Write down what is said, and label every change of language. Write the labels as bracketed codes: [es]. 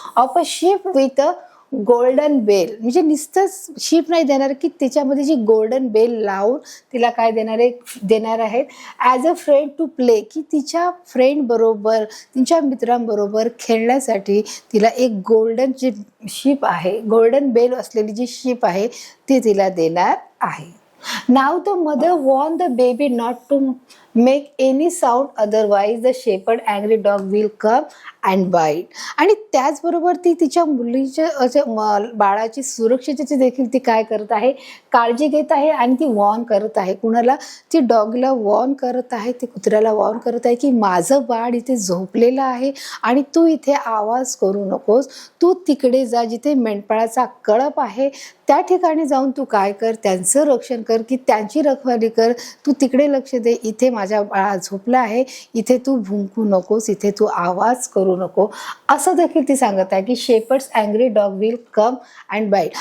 [en] of a ship with a golden bell, [mr] म्हणजे नुसतंच ship नाही देणार, की त्याच्यामध्ये जी गोल्डन बेल लावून तिला काय देणार आहेत, [en] as a friend to play, [mr] की तिच्या फ्रेंड बरोबर, तिच्या मित्रांबरोबर खेळण्यासाठी तिला एक गोल्डन जी शिप आहे, गोल्डन बेल असलेली जी शिप आहे ती तिला देणार आहे. [en] Now the mother warned the baby not to make any sound, otherwise the shepherd angry dog will come and bite. [mr] आणि त्याचबरोबर ती तिच्या मुलीच्या बाळाची सुरक्षेची देखील ती काय करत आहे, काळजी घेत आहे. आणि ती वॉर्न करत आहे, कुणाला, ती डॉगला वॉर्न करत आहे, ती कुत्र्याला वॉर्न करत आहे की माझं बाळ इथे झोपलेलं आहे आणि तू इथे आवाज करू नकोस, तू तिकडे जा जिथे मेंढपाळाचा कळप आहे, त्या ठिकाणी जाऊन तू काय कर, त्यांचं रक्षण कर, की त्यांची रखवाली कर, तू तिकडे लक्ष दे, इथे माझ्या बाळा झोपला आहे, इथे तू भुंकू नकोस, इथे तू आवाज करू नको, असं देखील ती सांगत आहे की [en] Shepherd's angry dog will come and bite.